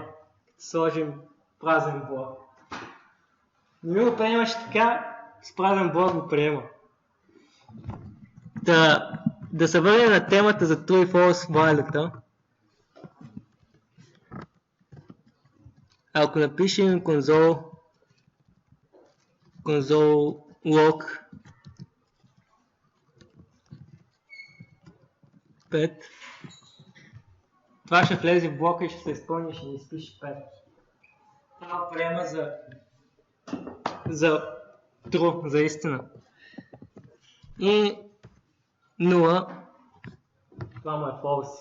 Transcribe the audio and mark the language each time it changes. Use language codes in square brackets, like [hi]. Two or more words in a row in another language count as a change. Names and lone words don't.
[bg] Сложим празен блок. Не го приемаш така, с празен блок го приема. Да се върнем на темата за True и False value-та. Ако напишем [en] console log [bg] 5, това ще влезе в блока и ще се изпълни и ще ни изпише 5. Това приема за true, за истина. И 0, това му е false.